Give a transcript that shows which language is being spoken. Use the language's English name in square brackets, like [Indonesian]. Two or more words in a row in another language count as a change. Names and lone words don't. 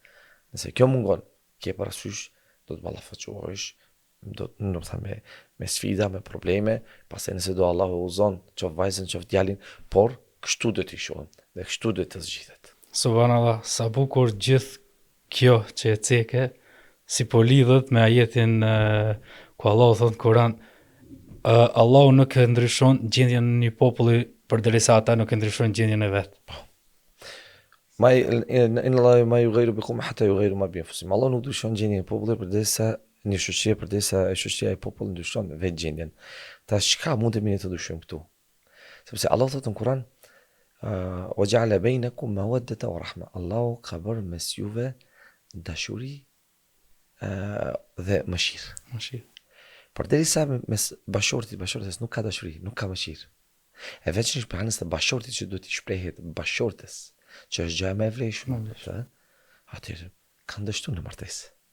[Albanian] Nëse kjo mungon, ke parasysh do të ballafaqohesh, do të thënë me sfida, me probleme, pastaj nëse do Allahu uzon qof vajzën, qof djalin, por kështu do t'i shohim dhe kështu do të zgjidhet. Subhanallah, sa bukur gjithë kjo që e ceke, si po lidhet me ajetin ku Allahu thot në Kur'an, Allahu nuk e ndryshon gjendjen e një populli përderisa ata nuk e ndryshojnë gjendjen e vet. [Arabic] إن الله ما يغير بكم حتى يغير ما بأنفسهم. [Albanian] Allahu nuk ndryshon gjendjen e popullit përderisa një shoqëri përderisa e shoqëria e popullit ndryshon vetë gjendjen. Tash çka mundemi ne të ndryshojmë këtu? Sepse Allah thot në Kur'an [Arabic] وَجَعَلَ بَيْنَكُمْ مَوَدَّةً وَرَحْمَةً. [Albanian] Allahu ka bërë mes juve dashuri dhe mëshirë. Por derisa mes bashortës nuk ka dashuri, nuk ka mëshirë. E veçanërisht për anës të bashortit që duhet i shprehet bashortës, që është gjë më e vlefshme, atëherë kanë dështuar në martesë.